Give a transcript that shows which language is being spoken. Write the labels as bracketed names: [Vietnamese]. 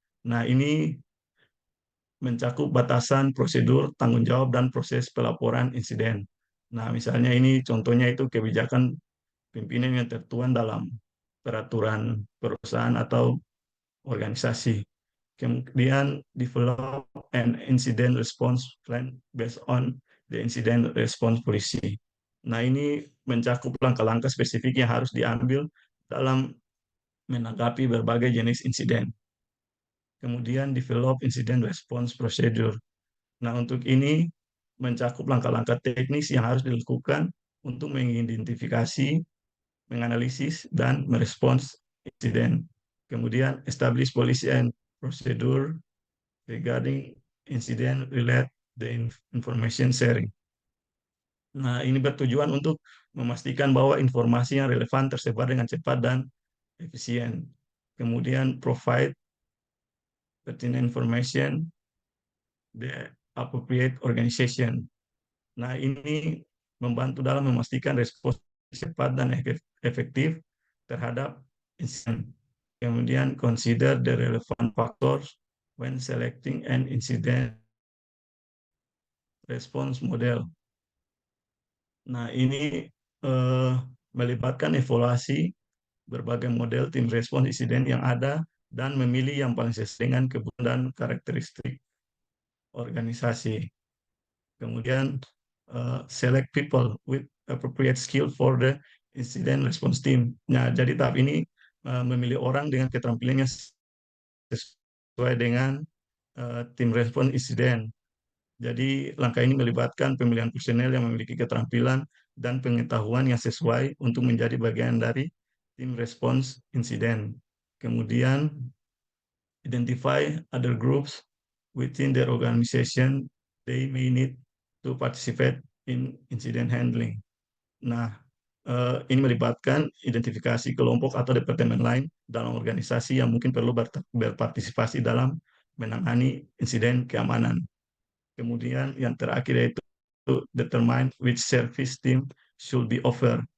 [Indonesian] Nah, ini mencakup batasan prosedur, tanggung jawab, dan proses pelaporan insiden. Nah, misalnya ini contohnya itu kebijakan pimpinan yang tertuang dalam peraturan perusahaan atau organisasi. [English] Kemudian develop an incident response plan based on the incident response policy. [Indonesian] Nah, ini mencakup langkah-langkah spesifik yang harus diambil dalam menanggapi berbagai jenis insiden. [English] Kemudian develop incident response procedure. [Indonesian] Nah, untuk ini mencakup langkah-langkah teknis yang harus dilakukan untuk mengidentifikasi, menganalisis, dan merespons insiden. [English] Kemudian, establish policy and procedure regarding incident related the information sharing. [Indonesian] Nah, ini bertujuan untuk memastikan bahwa informasi yang relevan tersebar dengan cepat dan efisien. [English] Kemudian, provide pertinent information the appropriate organization. [Indonesian] Nah, ini membantu dalam memastikan respons cepat dan efektif terhadap insiden. [English] Kemudian, consider the relevant factors when selecting an incident response model. [Indonesian] Nah, ini eh, melibatkan evaluasi berbagai model tim respons insiden yang ada dan memilih yang paling sesuai dengan kebutuhan dan karakteristik organisasi. [English] Kemudian select people with appropriate skill for the incident response team. [Indonesian] Nah, jadi tahap ini memilih orang dengan keterampilannya sesuai dengan tim respons insiden. Jadi langkah ini melibatkan pemilihan personel yang memiliki keterampilan dan pengetahuan yang sesuai untuk menjadi bagian dari tim respons insiden. [English] Kemudian identify other groups within their organization they may need to participate in incident handling. [Indonesian] Nah, ini melibatkan identifikasi kelompok atau departemen lain dalam organisasi yang mungkin perlu berpartisipasi dalam menangani insiden keamanan. Kemudian yang terakhir yaitu [English] determine which service team should be offered.